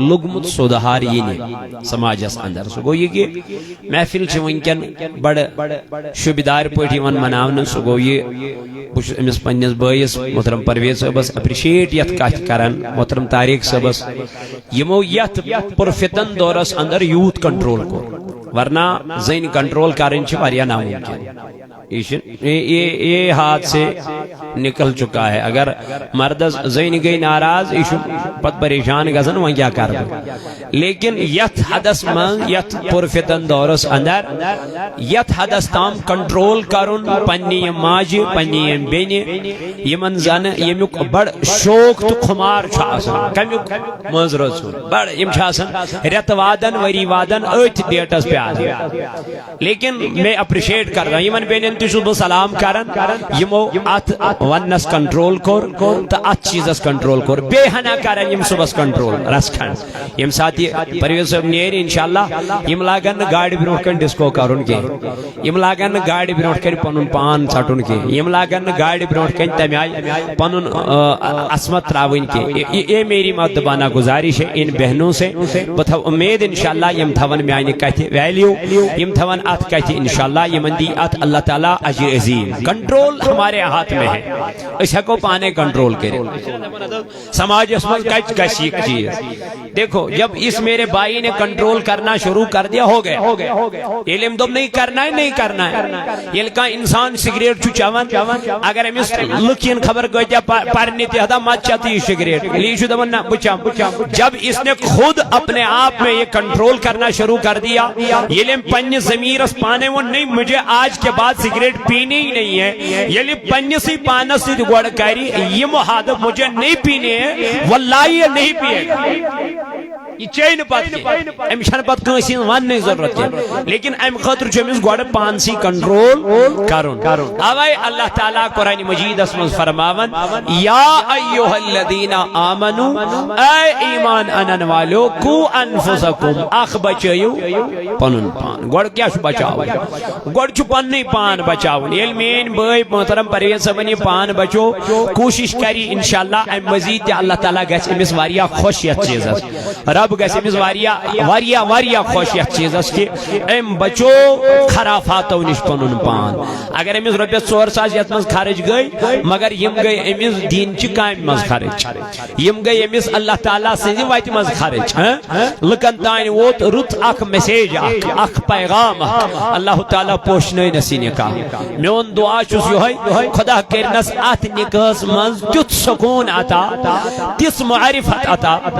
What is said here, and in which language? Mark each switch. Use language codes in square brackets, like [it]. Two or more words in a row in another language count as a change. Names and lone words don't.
[ks] لوٚگمُت سُدھار یِنہِ سماجس اندر سُہ گوٚو یہِ کہِ محفل چھِ وٕنکٮ۪ن بڑٕ شوٗبِدار پٲٹھۍ یِوان مناونہٕ سُہ گوٚو یہِ بہٕ چھُس أمِس پننِس بٲیِس محترم پرویز صٲبس اپرِشیٹ یتھ کتھ کران محترم طارق صٲبس یِمو یتھ پُرفتن دورس اندر یوٗتھ کنٹرول کوٚر ورنہ زٔنۍ کنٹرول کرٕنۍ چھِ واریاہ ناممکن [ur] یہ ہاتھ سے نکل چکا ہے [ks] اگر مردس زین گئی ناراض یہ پت پریشان گژھان وۄنۍ کیا کر لیکن یتھ حدس من یتھ پرفتن دورس اندر یتھ حدس تام کنٹرول کرن پننی یم ماجہ پننی یم بیٚنہِ یمن زن یمیُک بڑ شوق تو خمار چھُ آسان کمیُک مٲنٛزرٲژ ہُنٛد بڑ یم چھِ آسان رٮ۪تہٕ وادن ؤری وادن أتھۍ ڈیٹس پہ لیکن میں اپرِشیٹ کران یمن بیٚنٮ۪ن تہِ چھُس بہٕ سلام کران یمو ات ونس کنٹرول کور تو ات چیزس کنٹرول کور بیٚیہِ ہنا کرن یم صبحس کنٹرول رس کھنڈ یم سات یہ پرویز صٲب نیرِ انشاءاللہ یم لاگن نہٕ گاڑِ برونٛٹھ کن ڈسکو کرُن کینٛہہ یم لاگن نہٕ گاڑِ برونٛٹھ کن پنُن پان ژٹُن کینٛہہ یم لاگن نہٕ گاڑِ برونٛٹھ کن تمہِ آیہِ پنُن عصمت تراوٕنۍ کینٛہہ [ur] یہ میری مؤدبانہ گزارش ہے ان بہنوں سے [ks] بہٕ تھاو امید انشاءاللہ یم تھاون میانہِ کتھِ ویلیو یم تھاون ات کتھِ انشاءاللہ یمن دی ات اللہ تعالیٰ اجر عظیم [ur] کنٹرول ہمارے ہاتھ میں ہے [ks] اس ہیکو پانے کنٹرول کرے [ur] سماج اس میں کچھ کسی چیز دیکھو جب اس میرے بھائی نے کنٹرول کرنا شروع کر دیا ہو گیا علم دم نہیں کرنا ہے نہیں کرنا ہے [ks] یہ کا انسان سگریٹ چھو چون اگر امس لکین خبر گیا پرنی تہدا مت چتی سگریٹ لیشو دمن نہ بچام [ur] جب اس نے خود اپنے آپ میں یہ کنٹرول کرنا شروع کر دیا [ks] علم پنی ضمیر اس پانے [ur] وہ نہیں مجھے آج کے بعد سگریٹ پینے ہی نہیں ہے یعنی [ks] پنسی پانس سے گوڑ کری [ur] یہ محادث مجھے نہیں پینے ہیں واللہ یہ نہیں پیے [ks] یہ چین پت کی ام چھن پت کنسی ون [ur] نہیں ضرورت ہے [ks] لیکن ام خاطر چھِ امس گوڑ پانسی کنٹرول کرن اوے اللہ تعالیٰ قرآن مجید اس میں فرماون [ar] یا ایھا الذین آمنو [ks] اے ایمان انن والو [ar] کو انفسکم [ks] اخ بچایو پنن پان گوڑ کیا چھ بچاو گوڑ چھ پننی پان بچاون یل مین بھائی محترم پرویز صاحبن یہ پان بچو کوشش کری انشاءاللہ ام مزید تے اللہ تعالیٰ گژھِ امس واریاہ خوش یتھ چیزس رب گژھِ امس واریاہ خوش یتھ چیزس کہ ام بچو خرافاتو نش پنن پان اگر امس رۄپیس 4,000 یتھ مز خرچ گئی مگر یم گئی امس دین چہ کامہ مز خرچ یم گئی امس اللہ تعالیٰ سٕنزِ وتہِ مز خرچ لکن تان ووت رُت اکھ میسیج اکھ پیغام اللہ تعالیٰ پوشنٲے نس یہ نکاح میون دعا چھُس یہوے خدا کرنس ات نکاحس مز تیُتھ سکون عطا تِژھ معرفت عطا